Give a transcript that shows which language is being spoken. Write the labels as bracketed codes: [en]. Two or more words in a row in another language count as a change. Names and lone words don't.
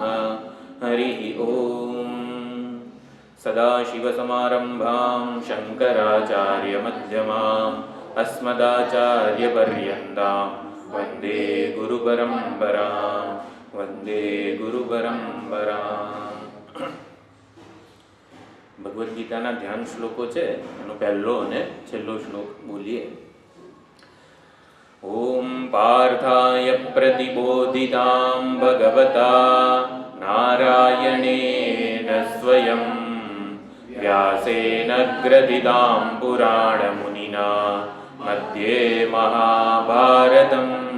[sa] हरिः ॐ। सदाशिवसमारम्भां शङ्कराचार्यमध्यमाम् अस्मदाचार्यपर्यन्तां वन्दे गुरुपरम्परां वन्दे गुरुपरम्परां। [gu] ભગવદ્ ગીતાના ધ્યાન શ્લોકો છે, એનો પહેલો અને છેલ્લો શ્લોક બોલીએ. [sa] ઓમ પાર્થાય પ્રતિબોધિતાં ભગવતા નારાયણેન સ્વયં વ્યાસેન ગ્રથિતાં પુરાણમુનિના મધ્યે મહાભારતમ